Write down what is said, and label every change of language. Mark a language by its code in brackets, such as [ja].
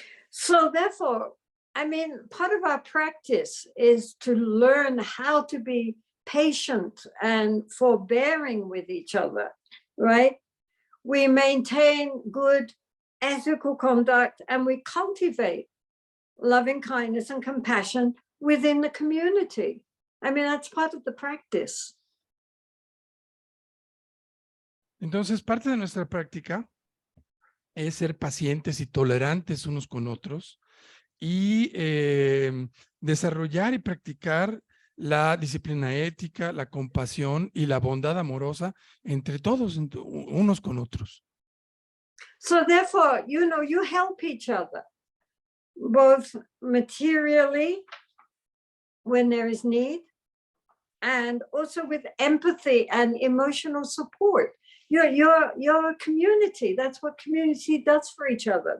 [en] So therefore, I mean, part of our practice is to learn how to be patient and forbearing with each other, right? We maintain good ethical conduct, and we cultivate loving kindness and compassion within the community. I mean, that's part of the practice. [es] Entonces, parte de nuestra práctica es ser pacientes y tolerantes unos con otros, y desarrollar y practicar la disciplina ética, la compasión y la bondad amorosa entre todos, unos con otros. [en] So therefore, you help each other, both materially when there is need, and also with empathy and emotional support. You're a community. That's what community does for each other.